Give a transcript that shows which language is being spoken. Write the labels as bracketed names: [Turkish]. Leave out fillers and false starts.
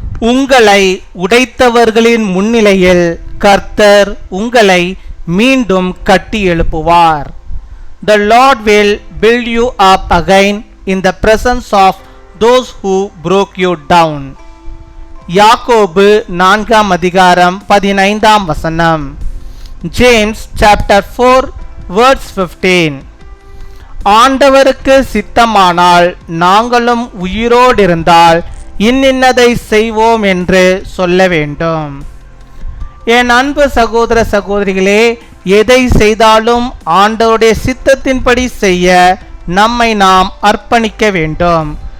[Tamil] உங்களை உடைத்தவர்களின் முன்னிலையில் கர்த்தர் உங்களை மீண்டும் கட்டி எழுப்புவார். [English] The Lord will build you up again in the presence of those who broke you down. [Tamil] யாக்கோபு 4 அதிகாரம் 15 [English] James chapter 4 verse 15. [Tamil] ஆண்டவருக்கு சித்தமானால் நாங்களும் உயிரோடிருந்தால் இன்னின்னதை செய்வோம் என்று சொல்ல வேண்டும். என் அன்பு சகோதர சகோதரிகளே, எதை செய்தாலும் ஆண்டவருடைய சித்தத்தின்படி செய்ய நம்மை நாம் அர்ப்பணிக்க வேண்டும்.